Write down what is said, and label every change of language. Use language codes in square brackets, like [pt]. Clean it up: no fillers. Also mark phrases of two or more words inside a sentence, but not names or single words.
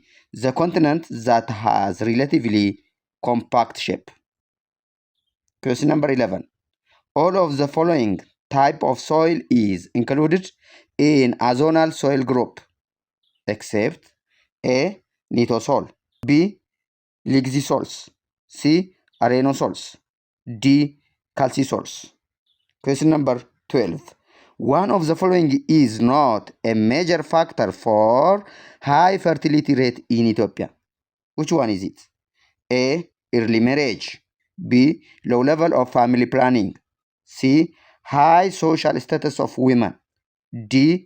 [en] The continent that has relatively compact shape. Question number 11. All of the following type of soil is included in a zonal soil group, except A. Nitosol, B. Lixisols, C. Arenosols, D. Calcisols. Question number 12. One of the following is not a major factor for high fertility rate in Ethiopia. Which one is it? A. Early marriage, B. Low level of family planning, C. High social status of women, D.